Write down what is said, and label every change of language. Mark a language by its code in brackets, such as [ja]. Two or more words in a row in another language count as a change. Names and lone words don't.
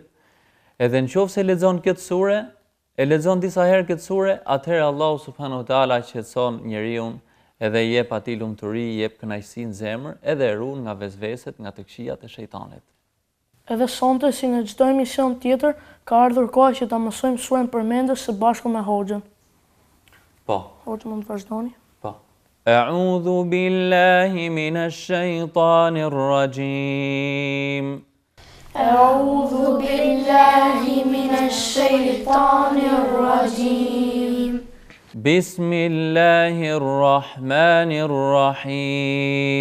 [sq] Edhe në qoftë se lexon këtë sure, e lexon disa herë këtë sure, atëherë Allahu [ar] سبحانه وتعالى [sq] qetëson njeriu edhe i jep atij lumturi, i jep kënaqësi në zemër, edhe e ruan nga vezveset, nga të këqijat e shejtanit. Edhe sonte, si në çdo emision tjetër, ka ardhur koha që ta mësojmë surën përmendës së bashku me Hoxhën. Po. Hoxhë, mund të vazhdoni? Po. [ar] أعوذ بالله من الشيطان الرجيم. أعوذ بالله من الشيطان الرجيم بسم الله الرحمن الرحيم